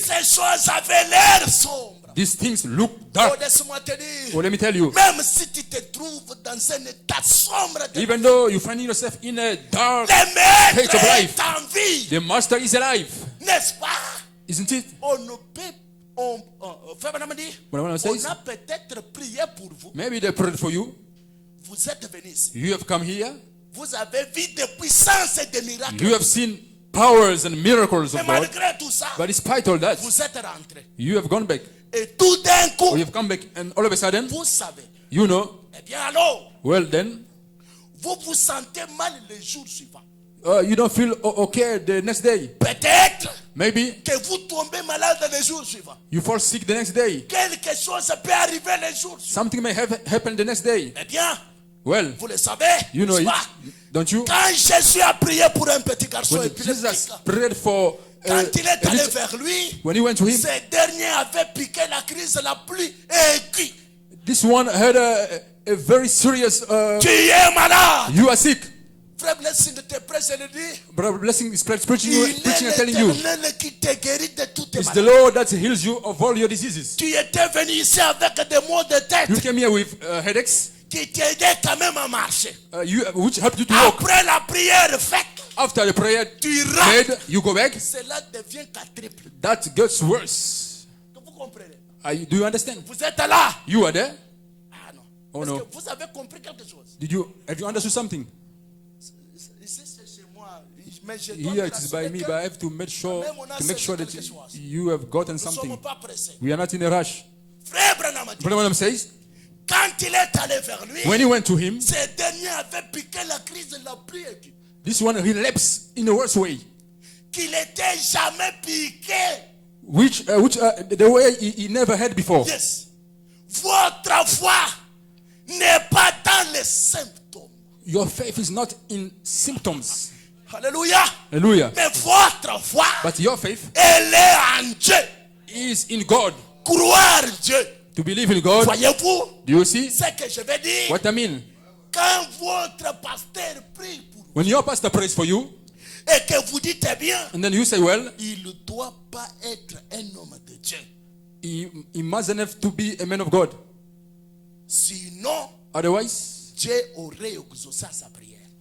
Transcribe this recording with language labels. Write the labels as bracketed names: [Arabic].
[French] Ces choses avaient l'air sombre. [English] These things look Oh, dark. [French] laisse-moi te dire. [English] Oh, let me tell you. [French] Même si tu te trouves dans un état sombre, de [English] Even though you find yourself in a dark, [French] le maître [English] state of life, [French] est en vie. [English] the master is alive, [French] N'est-ce pas? [English] isn't it? [French] On ne peut Frère Branham dit, [English] Branham [French] on [English] says, [French] a peut-être prié pour vous. [English] maybe they prayed for you. [French] Vous êtes venus ici. [English] You have come here. [French] Vous avez vu des puissances et des miracles. [English] You have seen powers and miracles [French] Mais [English] of God. [French] malgré tout ça, [English] But despite all that, [French] vous êtes rentrés. [English] you have gone back. [French] Et tout d'un coup, [English] You have come back, and all of a sudden, [French] vous savez. [English] you know, [French] Eh bien alors, [English] well then, [French] vous vous sentez mal le jour suivant. [English] you don't feel okay the next day. [French] Peut-être [English] Maybe [French] que vous tombez malade le jour suivant. [English] you fall sick the next day. [French] Quelque chose peut arriver le jour suivant. [English] Something may have happened the next day. [French] Eh bien, [English] Well, [French] vous le savez, [English] you know [French] n'est-ce [English] it, [French] pas? [English] don't you? [French] Quand Jésus a prié pour un petit garçon [English] When [French] épileptique, [English] Jesus prayed for [French] quand il est [English] a [French] allé [English] little- [French] vers lui, [English] when he went to him, [French] ce dernier avait piqué la crise la plus aiguë. [English] this one had a very serious, [French] Tu es malade. [English] you are sick. [French] Frère Blessing de tes prêches, il dit, [English] Brother Blessing is preaching, [French] il [English] preaching and [French] est [English] telling you, [French] l'Éternel qui te guérit de toutes tes [English] it's the [French] maladies. [English] Lord that heals you of all your diseases. [French] Tu étais venu ici avec des maux de tête [English] You came here with headaches, [French] qui t'aidaient quand même à marcher. [English] which helped you to walk. [French] Après la prière faite, [English] After the prayer [French] tu rentres. [English] made, you go back. [French] Cela devient quadruple. [English] That gets worse. [French] Vous comprenez? [English] Do you understand? [French] Vous êtes là. [English] You are there. [French] Ah non. Oh Est-ce [English] no. [French] que vous avez compris quelque chose? [English] Have you understood something? [French] Ici c'est chez moi. Mais je dois [English] Here [French] vous [English] it is by [French] rassurer [English] me, [French] que [English] but I have to make sure [French] même on a [English] that [French] saisi quelque chose. [English] you have gotten [French] nous ne [English] something. [French] sommes pas pressés. [English] We are not in a rush. [French] Frère Branham dit, [English] Brother Branham says, [French] quand il est allé vers lui, [English] when he went to him, [French] ce dernier avait piqué la crise la plus aiguë. [English] this one relapsed in a worse way, [French] Qu'il n'était jamais piqué. [English] which the way he never had before. Yes. [French] Votre foi n'est pas dans les symptômes. [English] Your faith is not in symptoms. Alléluia. Hallelujah. [French] Mais votre foi, [English] But your faith [French] elle est en Dieu. [English] is in God. [French] Croire Dieu. [English] To believe in God. [French] Voyez-vous [English] Do you see [French] ce que je veux dire? [English] what I mean? [French] Quand votre pasteur prie pour vous [English] When your pastor prays for you, [French] et que vous dites eh bien, [English] and then you say, well, [French] il ne doit pas être un homme de Dieu. [English] he mustn't have to be a man of God. [French] Sinon, [English] Otherwise, [French] Dieu aurait exaucé sa prière.